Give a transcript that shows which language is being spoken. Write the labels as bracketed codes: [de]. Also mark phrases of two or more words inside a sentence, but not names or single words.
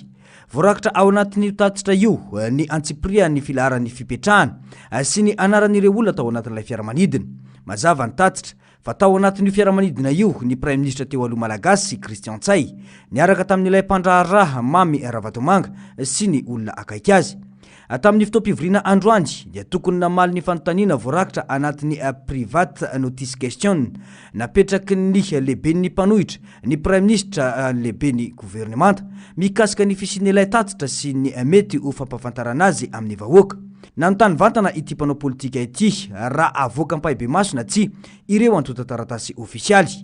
[mg] Voarakitra ao anatin'ny tatitra io ny Antsipria ny filaharan'ny fipetrahana sy ny anaran'ireo olona tao anatin'ilay fiaramanidina. Mazava ny tatitra fa tao anatin'io fiaramanidina io ny Prime Ministre teo aloha malagasy Christian Tsay niaraka tamin'ilay mpandraharaha Mamy Ravatomanga sy ny olona akaiky azy. Tamin'ny fotoam-pivoriana androany dia tokony namaly ny fanontaniana voarakitra anatin'ny [en] private notice question [mg] napetraky ny lehiben'ny mpanohitra ny Prime Ministre lehiben'ny gouvernemanta mikasika ny fisian'ilay tatitra sy ny mety ho fampafantarana azy amin'ny vahoaka. Nanontany vantana ity mpanao politika ity raha avoaka ampahebe maso na tsy ireo antota taratasy ofisialy.